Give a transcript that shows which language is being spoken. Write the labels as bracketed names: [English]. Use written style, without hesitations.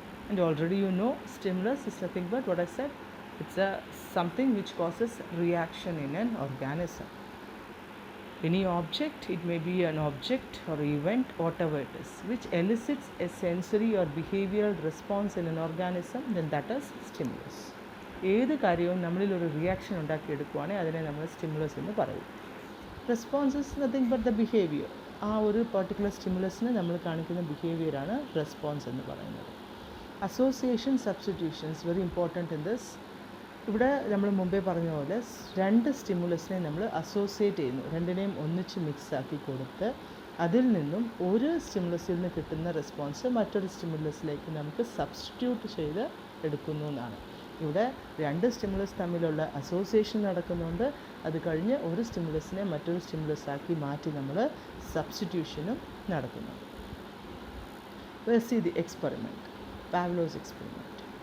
[English] And already you know stimulus is nothing but what I said, it's something which causes reaction in an organism. Any object, it may be an object or event, whatever it is, which elicits a sensory or behavioral response in an organism, then that is stimulus. [Malayalam] ഏത് കാര്യവും നമ്മളിൽ ഒരു reaction ഉണ്ടാക്കിയെടുക്കുവാണെങ്കിൽ അതിനെ നമ്മൾ stimulus എന്ന് പറയും. [English] Response is nothing but the behaviour. [Malayalam] ആ ഒരു പർട്ടിക്കുലർ സ്റ്റിമുലസിന് നമ്മൾ കാണിക്കുന്ന ബിഹേവിയറാണ് റെസ്പോൺസ് എന്ന് പറയുന്നത്. [English] Association, substitutions very important in this. [Malayalam] ഇവിടെ നമ്മൾ മുമ്പേ പറഞ്ഞ പോലെ 2 സ്റ്റിമുലസിനെ നമ്മൾ അസോസിയേറ്റ് ചെയ്യുന്നു. 2നെയും ഒന്നിച്ച് മിക്സ് ആക്കി കൊടുത്ത് അതിൽ നിന്നും ഒരു സ്റ്റിമുലസിൽ നിന്ന് കിട്ടുന്ന റെസ്പോൺസ് മറ്റൊരു സ്റ്റിമുലസിലേക്ക് നമുക്ക് സബ്സ്റ്റിറ്റ്യൂട്ട് ചെയ്ത് എടുക്കുന്നു എന്നാണ്. ഇവിടെ 2 സ്റ്റിമുലസ് തമ്മിലുള്ള അസോസിയേഷൻ നടക്കുന്നുണ്ട്. അത് കഴിഞ്ഞ് ഒരു സ്റ്റിമുലസിനെ മറ്റൊരു സ്റ്റിമുലസാക്കി മാറ്റി നമ്മൾ സബ്സ്റ്റിറ്റ്യൂഷനും നടക്കുന്നുണ്ട്. [English] Let's see the experiment, Pavlov's experiment.